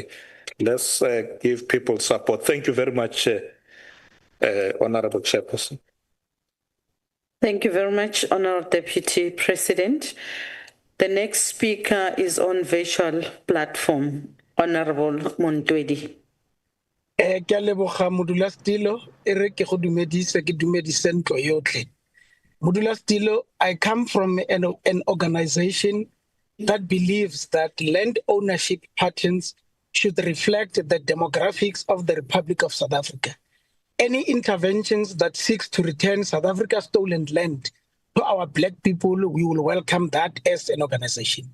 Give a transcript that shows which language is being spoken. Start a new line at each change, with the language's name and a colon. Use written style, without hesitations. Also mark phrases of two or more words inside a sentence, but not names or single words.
English: Let's give people support. Thank you very much, Honorable Chairperson. Thank you very much, Honorable Deputy President. The next speaker is on virtual platform, Honorable Montwedi.
Tswana: Ke a leboga modulasetilo e re ke go dumedise ke dumedise ntlo yotlhe. Modulasetilo,
English: I come from an organization that believes that land ownership patterns should reflect the demographics of the Republic of South Africa. Any interventions that seeks to return South Africa's stolen land to our black people, we will welcome that as an organization.